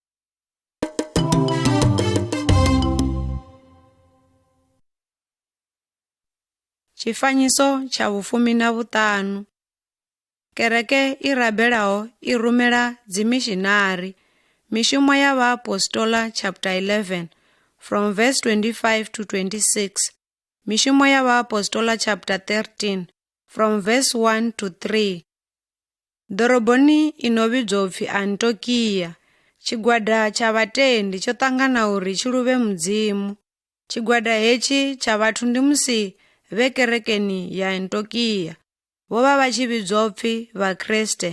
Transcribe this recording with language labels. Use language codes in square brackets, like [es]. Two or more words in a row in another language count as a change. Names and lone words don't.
[ve] Tshifanyiso tsha 15. Kereke i rabelaho i rumela dzimishinari. Mishumo ya Vhaapostola [en] chapter 11 from verse 25 to 26. [ve] Mishumo ya Vhaapostola [en] chapter 13 from verse 1 to 3. [ve] Ḓoroboni ino vhidzwa upfi Antiokia, tshigwada tsha vhatendi tsho ṱangana uri tshi luvhe Mudzimu. Tshigwada hetshi tsha vhathu ndi musi vhe kerekeni ya Antiokia vho vha vha tshi vhidzwa upfi Vhakriste.